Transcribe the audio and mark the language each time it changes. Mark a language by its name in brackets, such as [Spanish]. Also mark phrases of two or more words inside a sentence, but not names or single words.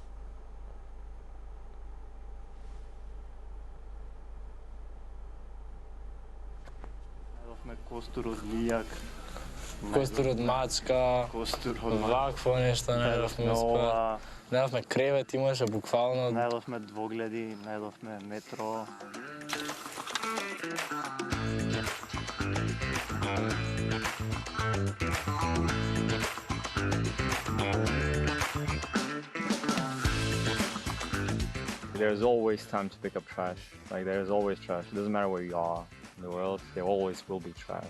[Macedonian] Костур од лијак, костур од мачка, вакво нешто најдовме успеа. Најдовме кревет, имаше буквално. Најдовме двогледи, најдовме метро. [English] There's always time to pick up trash. Like there's always trash. It doesn't matter where you are in the world, there always will be trash.